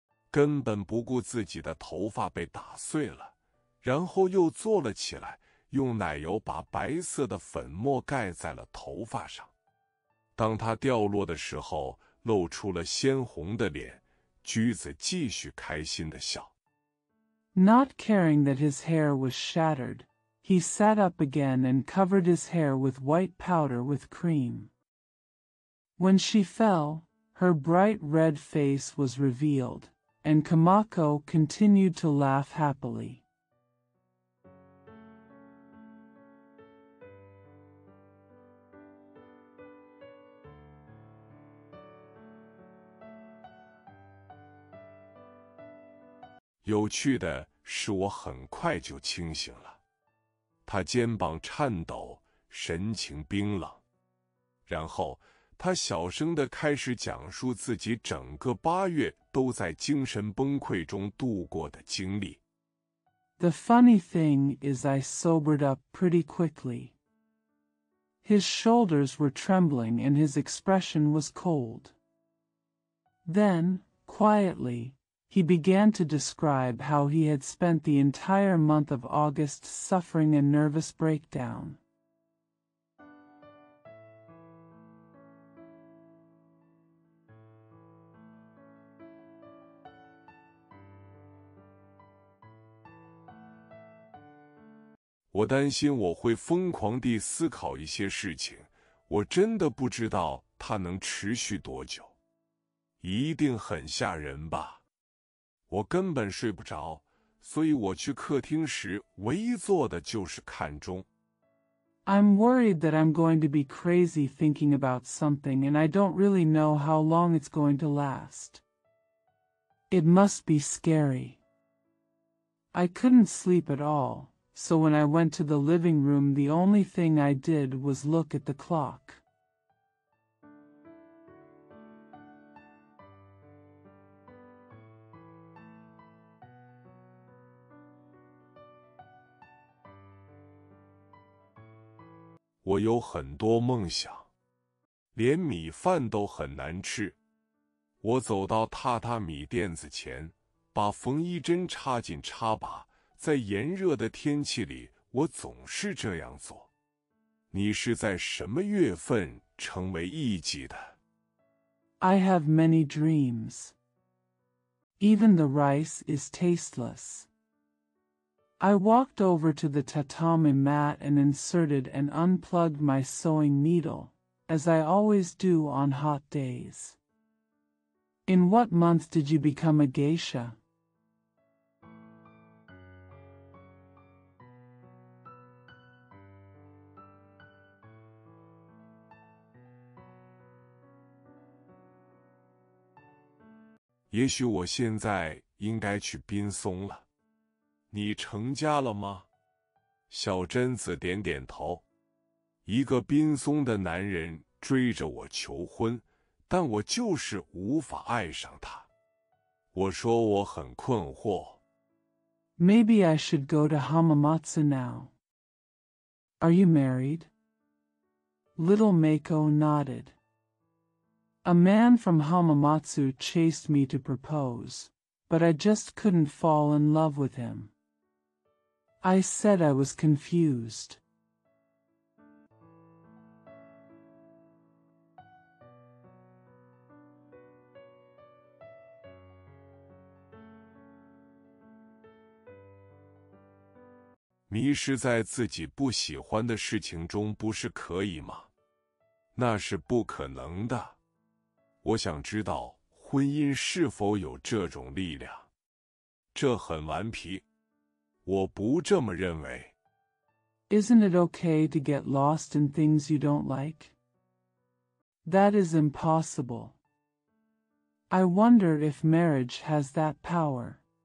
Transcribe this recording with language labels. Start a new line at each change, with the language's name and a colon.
Chinese: 根本不顾自己的头发被打碎了，然后又坐了起来，用奶油把白色的粉末盖在了头发上。当它掉落的时候，露出了鲜红的脸。驹子继续开心地笑。
English: Not caring that his hair was shattered, he sat up again and covered his hair with white powder with cream. When she fell, her bright red face was revealed, and Kamako continued to laugh happily.
Chinese: 有趣的是，我很快就清醒了。他肩膀颤抖，神情冰冷。然后他小声地开始讲述自己整个8月都在精神崩溃中度过的经历。
English: The funny thing is I sobered up pretty quickly. His shoulders were trembling and his expression was cold. Then, quietly, he began to describe how he had spent the entire month of August suffering a nervous breakdown.
Chinese: 我担心我会疯狂地思考一些事情，我真的不知道它能持续多久。一定很吓人吧？我根本睡不着，所以我去客厅时唯一做的就是看钟。
English: I'm worried that I'm going to be crazy thinking about something and I don't really know how long it's going to last. It must be scary. I couldn't sleep at all, so when I went to the living room the only thing I did was look at the clock.
Chinese: 我有很多梦想，连米饭都很难吃。我走到榻榻米垫子前，把缝衣针插进插把。在炎热的天气里，我总是这样做。你是在什么月份成为艺妓的？
English: I have many dreams. Even the rice is tasteless. I walked over to the tatami mat and inserted and unplugged my sewing needle, as I always do on hot days. In what month did you become a geisha?
Chinese: 也许我现在应该去滨松了。你成家了吗？小贞子点点头。一个滨松的男人追着我求婚，但我就是无法爱上他。我说我很困惑。
English: Maybe I should go to Hamamatsu now. Are you married? Little Mako nodded. A man from Hamamatsu chased me to propose, but I just couldn't fall in love with him. I said I was confused.
Chinese: 迷失在自己不喜欢的事情中不是可以吗？那是不可能的。我想知道婚姻是否有这种力量。这很顽皮。我不这么认为。
English: Isn't it okay to get lost in things you don't like? That is impossible. I wonder if marriage has that power.